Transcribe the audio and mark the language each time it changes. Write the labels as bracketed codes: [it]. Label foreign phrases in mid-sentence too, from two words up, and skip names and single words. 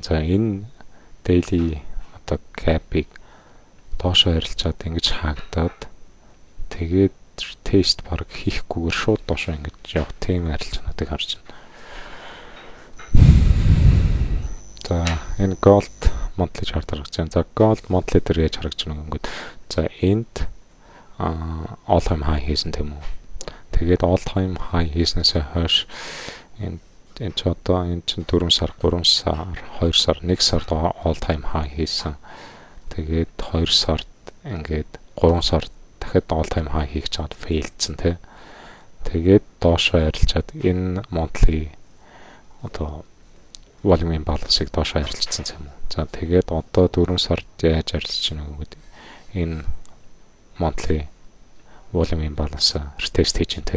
[mn] За энэ daily одоо cap-ыг доошоо арилжаад ингэж хаагдаад тэгээд тест баг хийхгүйгээр шууд доошоо ингэж явах тийм арилжаануудыг харж байна. За энэ [en] gold monthly chart [mn] харагдаж байна. За [en] gold monthly [mn] дээр яаж харагдаж байна гэвэл за энд [en] all time high [mn] хийсэн тийм үү. Тэгээд [en] all time high [mn] хийснээсээ хойш энэ ч одоо энэ чинь 4 сар, 3 сар, 2 сар, 1 сард [en] all time high [mn] хийсэн. Тэгээд 2 сард ингээд 3 сард дахиад [en] all time high [mn] хийх чад фейлдсэн тий. Тэгээд доошоо арилжаад энэ monthly одоо volume-ийн балансыг доошоо арилжсан юм уу. За тэгээд одоо 4 сард яаж арилжж байна гэдэг энэ [en] monthly volume- [mn] ийн балансаа тест хийж байна тий.